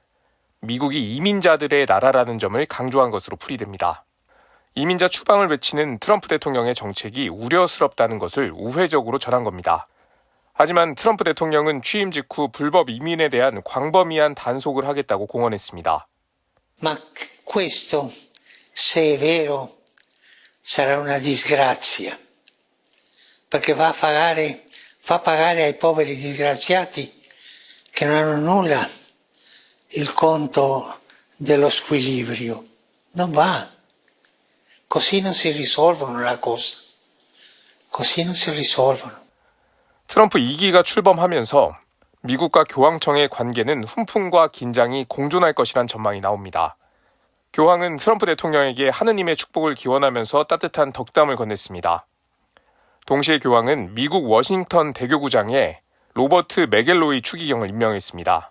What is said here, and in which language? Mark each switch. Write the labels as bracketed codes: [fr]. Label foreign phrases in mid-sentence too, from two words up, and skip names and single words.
[ko] 미국이 이민자들의 나라라는 점을 강조한 것으로 풀이됩니다. 이민자 추방을 외치는 트럼프 대통령의 정책이 우려스럽다는 것을 우회적으로 전한 겁니다. 하지만 트럼프 대통령은 취임 직후 불법 이민에 대한 광범위한 단속을 하겠다고 공언했습니다. [it] Ma questo, se è vero, sarà una disgrazia, perché fa pagare ai poveri disgraziati che non hanno nulla il conto dello squilibrio. Non va. Così non si risolvono le cose. Così non si risolvono. [ko] 트럼프 2기가 출범하면서 미국과 교황청의 관계는 훈풍과 긴장이 공존할 것이란 전망이 나옵니다. 교황은 트럼프 대통령에게 하느님의 축복을 기원하면서 따뜻한 덕담을 건넸습니다. 동시에 교황은 미국 워싱턴 대교구장에 로버트 맥겔로이 추기경을 임명했습니다.